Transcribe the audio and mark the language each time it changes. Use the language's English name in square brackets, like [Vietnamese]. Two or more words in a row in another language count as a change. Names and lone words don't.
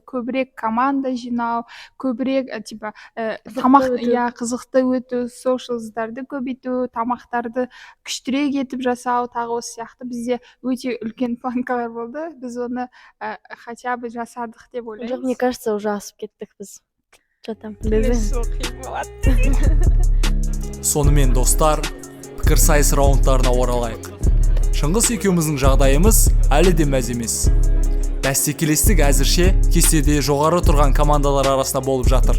[Kazakh] Көбірек команда жинау, көбірек қызықты өту, социалдарды көбейту, тамақтарды күштірек етіп жасау, тағы осы сияқты бізде өте үлкен планкалар болды. Біз оны [Russian] хотя бы [Kazakh] жасадық деп ойлаймыз. Жоқ, [Russian] мне кажется, уже [Kazakh] асып кеттік біз. Сонымен достар, пікірсайыс раундтарына оралайық. Шыңғыс екеуміздің жағдайымыз әлі де мәз емес. Бәсекелестік әзірше кестеде жоғары тұрған командалар арасында болып жатыр.